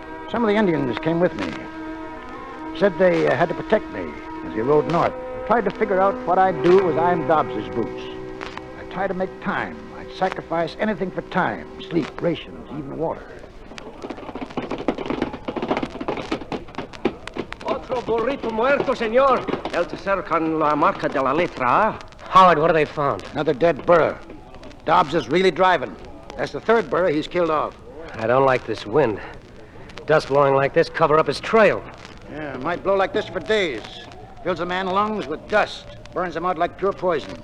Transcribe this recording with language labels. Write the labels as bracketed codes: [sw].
[en] Some of the Indians came with me. Said they had to protect me as he rode north. I tried to figure out what I'd do as I'm Dobbs's boots. I tried to make time. I'd sacrifice anything for time, sleep, rations, even water. [es] Otro burrito muerto, señor. El tercero con la marca de la letra. [en] Howard, what have they found? Another dead burro. Dobbs is really driving. That's the 3rd burro he's killed off. I don't like this wind. Dust blowing like this cover up his trail. Yeah, it might blow like this for days. Fills a man's lungs with dust. Burns him out like pure poison.